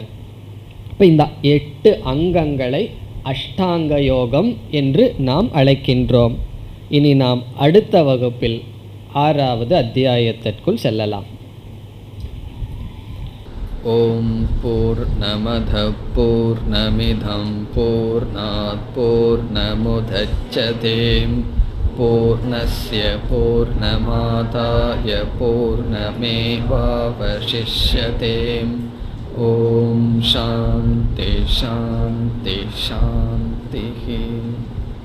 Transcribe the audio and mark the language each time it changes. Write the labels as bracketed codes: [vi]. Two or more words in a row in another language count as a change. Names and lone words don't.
[ta] இப்போ இந்த 8 அங்கங்களை அஷ்டாங்க யோகம் என்று நாம் அழைக்கின்றோம். இனி நாம் அடுத்த வகுப்பில் 6வது அத்தியாயத்திற்குள் செல்லலாம். [sa] ओम् पूर्णमद पूर्णमिदं पूर्णात् पूर्णमुदच्यते पूर्णस्य पूर्णमादाय पूर्णमेवावशिष्यते. ओम् शान्ति शान्ति शान्ति.